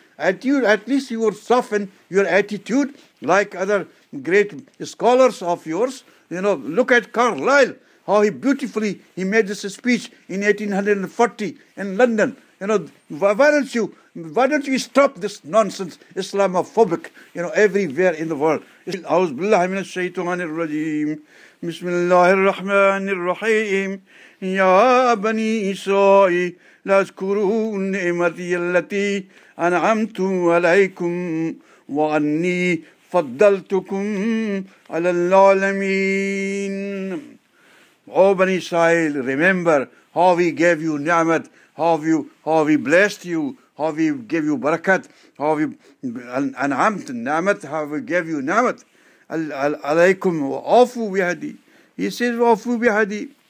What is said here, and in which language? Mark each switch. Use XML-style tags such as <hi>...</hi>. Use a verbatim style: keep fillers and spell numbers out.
<en>At, you, at least you will soften your attitude like other great scholars of yours. You know, look at Carlyle, how he beautifully, he made this speech in eighteen forty in London. You know, why, why don't you, why don't you stop this nonsense, Islamophobic, you know, everywhere in the world.</en> <ar>أعوذ بالله من الشيطان الرجيم بسم الله الرحمن الرحيم يا بني إسرائيل لا اذكروا نعمتي التي أنعمت عليكم وأني فضلتكم على العالمين.</ar> <en>O Bani Israel, remember how we gave you ni'mat, how we, how we blessed you, how we gave you barakat, how we an'amt ni'mat, how we gave you ni'mat. Alaykum wa afu bihadi. He says, afu bihadi.</en>